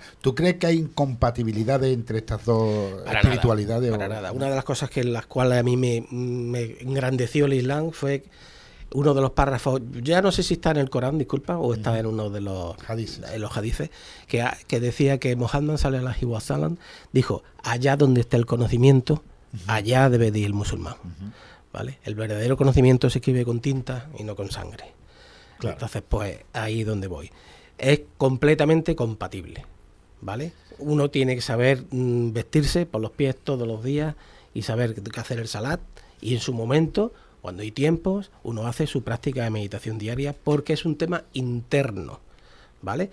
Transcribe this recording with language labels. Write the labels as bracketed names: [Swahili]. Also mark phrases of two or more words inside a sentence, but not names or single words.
[Spanish] ¿Tú crees que hay incompatibilidades entre estas dos espiritualidades? Para nada. Una de las cosas en las cuales a mí me engrandeció el Islam fue uno de los párrafos, ya no sé si está en el Corán, disculpa, o está en uno de los hadices, que decía que Muhammad [Arabic] صلى الله عليه وسلم [Spanish] dijo, allá donde está el conocimiento, allá debe de ir el musulmán. ¿Vale? El verdadero conocimiento se escribe con tinta y no con sangre. Claro. Entonces, pues ahí es donde voy. Es completamente compatible, ¿vale? Uno tiene que saber vestirse por los pies todos los días y saber qué hacer el salat, y en su momento, cuando hay tiempos, uno hace su práctica de meditación diaria, porque es un tema interno, ¿vale?